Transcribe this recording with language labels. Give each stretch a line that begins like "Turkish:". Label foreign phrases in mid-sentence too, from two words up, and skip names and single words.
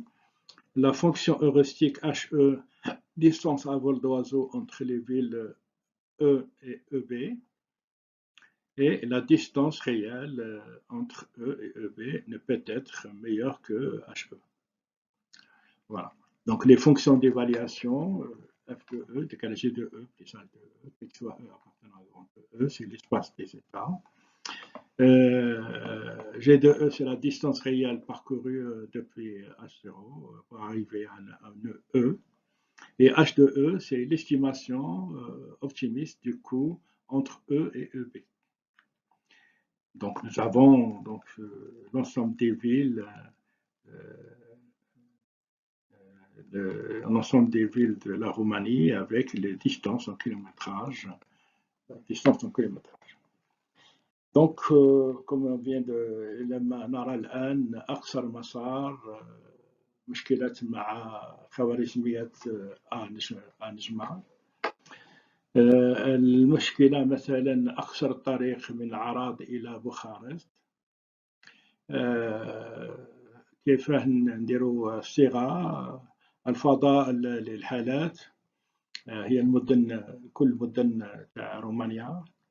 French: La fonction heuristique HE, distance à vol d'oiseau entre les villes E et EB. Et la distance réelle entre E et EB ne peut être meilleure que HE. Voilà. Donc les fonctions d'évaluation, F de E, décalé G de E, plus H de E, P de E appartenant à grand E, c'est l'espace des états. G de E, c'est la distance réelle parcourue depuis H0 pour arriver à un E. Et H de E, c'est l'estimation optimiste du coût entre E et EB. Donc nous avons donc, l'ensemble des villes, l'ensemble des villes de la Roumanie avec les distances en kilométrage. Donc comme on vient de
Arabic: لما نرى الآن أقصر مسار مشكلة مع خوارزمية نجمة. المشكلة مثلا أقصر الطريق من عراد إلى بوخارست. كيف نديروا الصيغة الفضاء للحالات هي المدن كل مدن تاع رومانيا.